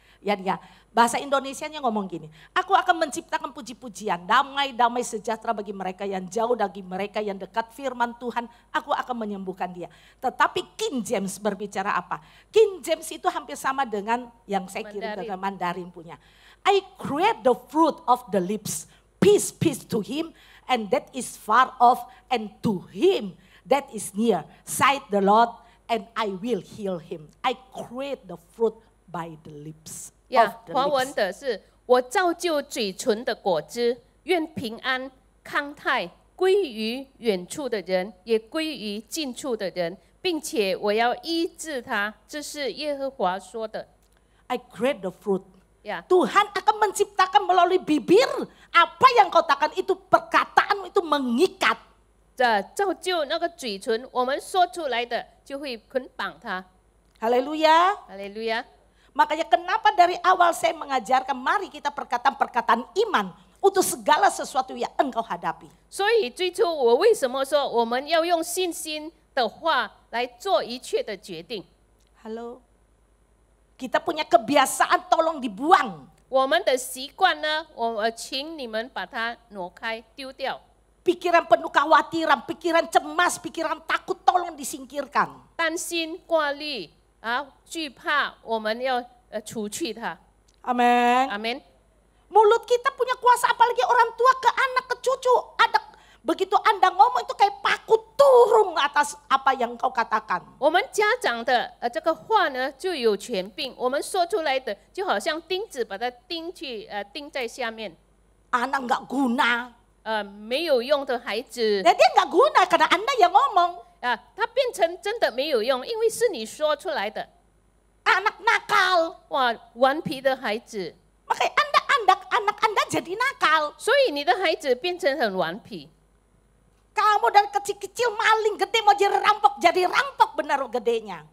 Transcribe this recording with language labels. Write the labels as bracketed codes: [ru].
[id] Ya, bahasa Indonesianya ngomong gini, aku akan menciptakan puji-pujian, damai-damai sejahtera bagi mereka yang jauh, bagi mereka yang dekat, firman Tuhan, aku akan menyembuhkan dia. Tetapi King James berbicara apa? King James itu hampir sama dengan yang saya kirim ke Mandarin punya. [en] I create the fruit of the lips, peace, peace to him, and that is far off, and to him that is near, said the Lord, and I will heal him. I create the fruit by the lips. [zh] 华文的是我造就嘴唇的果子，愿平安康泰归于远处的人，也归于近处的人，并且我要医治他。这是耶和华说的。 [en] I create the fruit. [id] Ya. Tuhan akan menciptakan melalui bibir. Apa yang kau katakan itu perkataan itu mengikat. [zh] 造就那个嘴唇，我们说出来的就会捆绑他。 [id] Haleluya. [zh] 哈利路亚。 [id] Makanya kenapa dari awal saya mengajarkan mari kita perkataan-perkataan iman untuk segala sesuatu yang engkau hadapi. [zh] 所以最初我为什么说我们要用信心的话来做一切的决定？ [id] Halo. Kita punya kebiasaan tolong dibuang. [zh] 我们的习惯呢，我请你们把它挪开丢掉。 [id] Pikiran penuh kekhawatiran, pikiran cemas, pikiran takut tolong disingkirkan. [zh] 担心、挂虑惧怕，我们要除去它。 [id] Amin. [zh] 阿门。 [id] Mulut kita punya kuasa, apalagi orang tua ke anak, ke cucu. Begitu Anda ngomong itu kayak paku turun atas apa yang kau katakan. [zh] 我们家长的这个话呢就有权柄，我们说出来的就好像钉子把它钉在下面。 [id] Anak nggak guna. [zh] 没有用的孩子， [id] Ya, dia nggak guna karena Anda yang ngomong. [zh] 它变成真的没有用，因为是你说出来的。 [id] Anak nakal. [zh] 哇，顽皮的孩子， [id] Makanya anak Anda jadi nakal. [zh] 所以你的孩子变成很顽皮。 [id] Kamu dari kecil-kecil maling, gede mau jadi rampok benar gedenya.